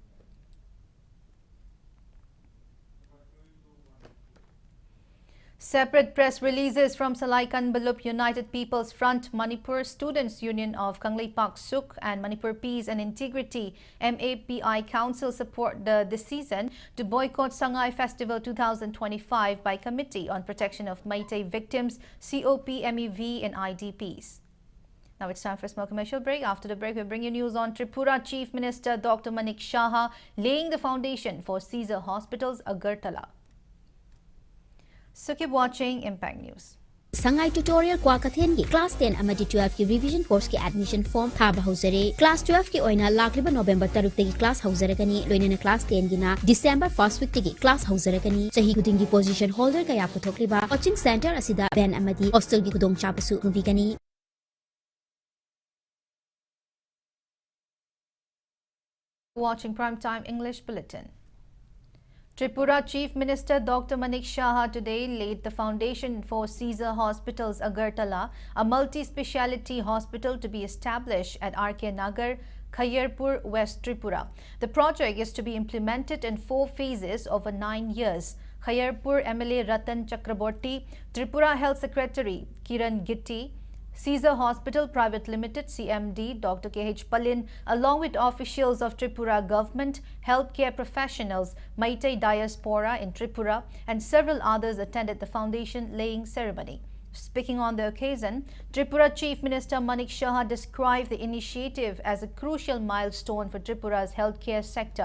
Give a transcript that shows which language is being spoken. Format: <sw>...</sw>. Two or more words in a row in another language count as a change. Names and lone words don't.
<en>Separate press releases from Salaikan Balup United People's Front, Manipur Students Union of Kangleipak Suk and Manipur Peace and Integrity MAPI Council support the decision to boycott Sangai Festival 2025 by Committee on Protection of Meitei Victims, COPMEV and IDPs. Now it's time for a small commercial break. After the break, we'll bring you news on Tripura Chief Minister Dr. Manik Shaha laying the foundation for Caesar Hospitals, Agartala. So keep watching Impact News.</en> <mni>Sangai tutorial Kwakathen ki class 10 amadi 12 ki</mni> <en>revision course</en> <mni>ki</mni> <en>admission form</en> <mni>thaba hausare. Class 12 ki oina lakriba November 3 tagi class hausarakani loinena class 10 gina</mni> <en>December 1st week</en> <mni>tagi class hausarakani. Sahi kudingi</mni> <en>position holder</en> <mni>kaya puthokriba</mni> <en>coaching center</en> <mni>asida ben amadi hostel ki kudong chapasu nuvigani.</mni> <en>Watching Primetime English Bulletin. Tripura Chief Minister Dr. Manik Shaha today laid the foundation for Caesar Hospitals, Agartala, a multi-speciality hospital to be established at RK Nagar, Khayarpur, West Tripura. The project is to be implemented in 4 phases over 9 years. Khayarpur MLA Ratan Chakraborty, Tripura Health Secretary Kiran Gitti, Caesar Hospital Private Limited CMD Dr. KH Palin, along with officials of Tripura government, healthcare professionals, Meitei diaspora in Tripura and several others attended the foundation laying ceremony. Speaking on the occasion, Tripura Chief Minister Manik Shaha described the initiative as a crucial milestone for Tripura's healthcare sector.</en>